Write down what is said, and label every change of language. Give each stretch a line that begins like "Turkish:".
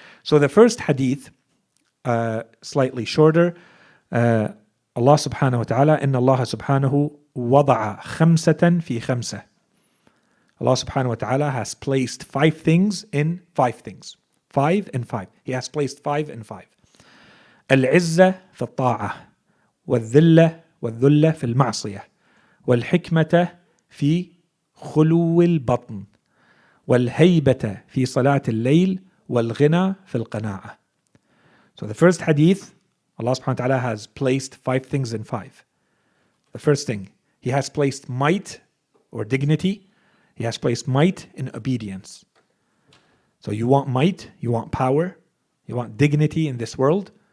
English: So the first hadith, slightly shorter, Allah subhanahu wa ta'ala,
Arabic: inna Allah subhanahu wada'a khamsatan fi khamsa.
English: Allah subhanahu wa ta'ala has placed 5 things in 5 things. 5 and 5. He has placed 5 and 5.
Arabic: Al-izza fi al-ta'ah, wal-dhilla والذلة في المعصية والحكمة في خلو البطن والهيبة في صلاة الليل والغنى في القناعة.
English: So the first hadith, Allah subhanahu wa ta'ala has placed 5 things in 5. The first thing, He has placed might or dignity. He has placed might in obedience. So you want might, you want power, you want dignity in this world.